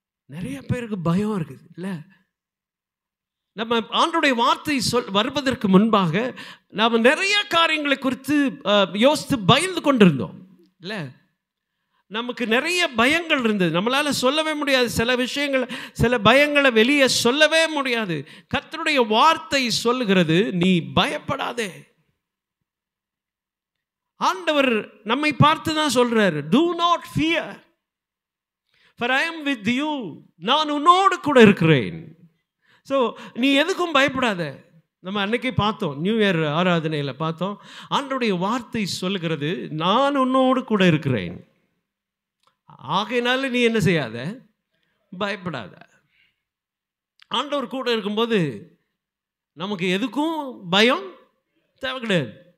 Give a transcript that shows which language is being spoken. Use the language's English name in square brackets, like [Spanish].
[Tamil] நிறைய பேருக்கு பயம் இருக்குது இல்ல? நம்ம ஆண்டவருடைய வார்த்தை வருவதற்கு முன்பாக நாம் நிறைய காரியங்களை குறித்து யோசித்து பயந்து கொண்டிருந்தோம் இல்ல? நமக்கு நிறைய பயங்கள் இருந்தது, நம்மளால சொல்லவே முடியாது சில விஷயங்களை, சில பயங்களை வெளியே சொல்லவே முடியாது. கர்த்தருடைய வார்த்தை சொல்லுகிறது நீ பயப்படாதே. ஆண்டவர் நம்மை பார்த்து தான் சொல்றாரு, [English] do not fear for I am with you. [Tamil] நான் உன்னோடு கூட இருக்கிறேன். ஸோ நீ எதுக்கும் பயப்படாத. நம்ம அன்னைக்கு பார்த்தோம், நியூ இயர் ஆராதனையில் பார்த்தோம், ஆண்டவருடைய வார்த்தை சொல்லுகிறது நான் உன்னோடு கூட இருக்கிறேன். ஆகையினால நீ என்ன செய்யாத, பயப்படாத. ஆண்டவர் கூட இருக்கும்போது நமக்கு எதுக்கும் பயம் தேவை கிடையாது.